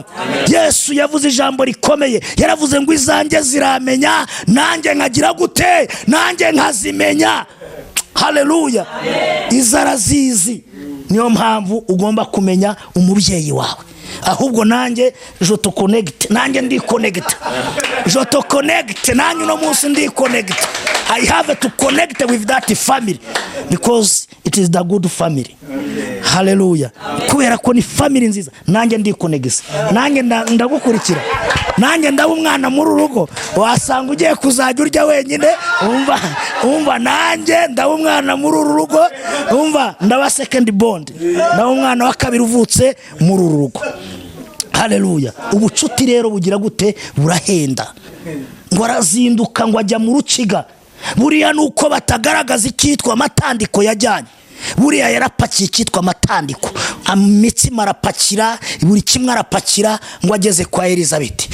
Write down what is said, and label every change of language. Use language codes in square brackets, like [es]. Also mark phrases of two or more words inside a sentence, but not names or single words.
[rw] Yesu yavuze ijambo rikomeye, yaravuze ngo izanjye ziramenya, nanjye nkagira gute, nanjye nkazimenya. Haleluya. Izarazizi. Niyo mpamvu ugomba kumenya umubyeyi wawe. Ahubwo nanjye [fr] je te connect, [rw] nanjye ndi connect. [fr] Je te connect, [rw] nanjye no munsi ndi connect. [en] I have to connect with that family because it is the good family. [rw] Haleluya. Kubera ko ni family nziza, nanjye ndi connect. Nanjye ndagukurikira. Nanjye ndaba umwana muri urugo, wasanga ugiye kuzajya urya wenyine. Umva nanjye ndaba umwana muri urugo, umva ndaba [en] second bond, [rw] ndaba umwana wa kabiri uvutse muri urugo. Haleluya. Ubucuti rero bugira gute? Burahenda. Ngo arazinduka ngo ajya mu rukiga. Buriya nuko batagaragaza icyitwa amatandiko yajyanye. Buriya yarapakiye icyitwa amatandiko, imitsima arapakira, buri kimwe arapakira ngo ageze kwa Elizabeth.